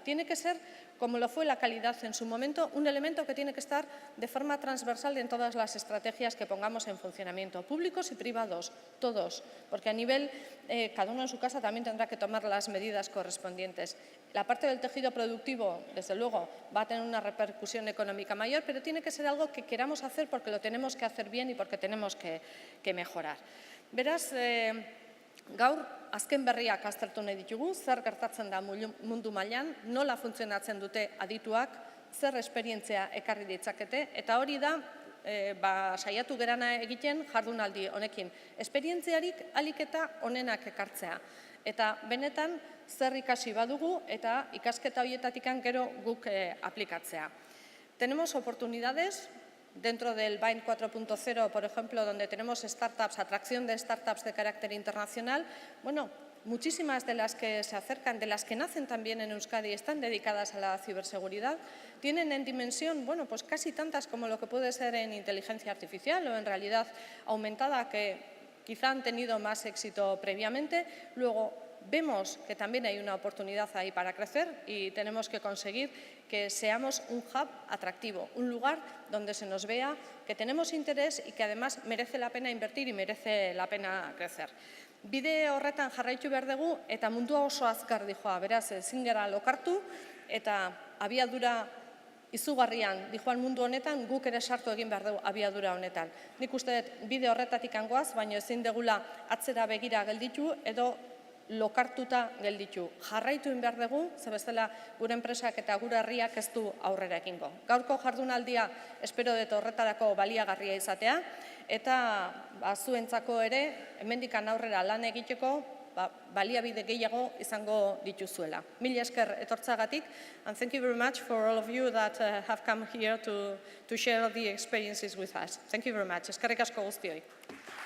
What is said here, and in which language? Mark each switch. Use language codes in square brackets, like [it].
[es] Tiene que ser, como lo fue la calidad en su momento, un elemento que tiene que estar de forma transversal en todas las estrategias que pongamos en funcionamiento, públicos y privados, todos, porque a nivel, cada uno en su casa también tendrá que tomar las medidas correspondientes. La parte del tejido productivo, desde luego, va a tener una repercusión económica mayor, pero tiene que ser algo que queramos hacer porque lo tenemos que hacer bien y porque tenemos que mejorar. [eu] Beraz, gaur, azken berriak aztertu nahi ditugu, zer gertatzen da mundu mailan, nola funtzionatzen dute adituak, zer esperientzia ekarri ditzakete, eta hori da, saiatu gerana egiten jardunaldi honekin. Esperientziarik ahalik eta onenak ekartzea. Eta benetan, zer ikasi badugu eta ikasketa horietatik gero guk aplikatzea. [es] Tenemos oportunidades dentro del BIND 4.0, por ejemplo, donde tenemos startups, atracción de startups de carácter internacional. Bueno, muchísimas de las que se acercan, de las que nacen también en Euskadi, están dedicadas a la ciberseguridad. Tienen en dimensión, bueno, pues casi tantas como lo que puede ser en inteligencia artificial o en realidad aumentada, que quizá han tenido más éxito previamente. Luego, vemos que también hay una oportunidad ahí para crecer y tenemos que conseguir que seamos un hub atractivo, un lugar donde se nos vea que tenemos interés y que además merece la pena invertir y merece la pena crecer. [eu] Bide horretan jarraitu behar dugu eta mundua oso azkar dijoa, beraz ezin gara lokartu eta abiadura izugarrian dijoan mundu honetan guk ere sartu egin behar dugu abiadura honetan. Nik uste dut bide horretatik goaz, baina ezin degula atzera begira gelditu edo lokartuta gelditu. Jarraitu egin behar dugu, ze bestela gure enpresak eta gure herriak ez du aurrera egingo. Gaurko jardunaldia espero dut horretarako baliagarria izatea eta zuentzako ere hemendikan aurrera lan egiteko baliabide gehiago izango dituzuela. Mila esker etortzagatik, [en] and thank you very much for all of you that have come here to share the experiences with us. Thank you very much. [eu] Eskerrik asko guztioi.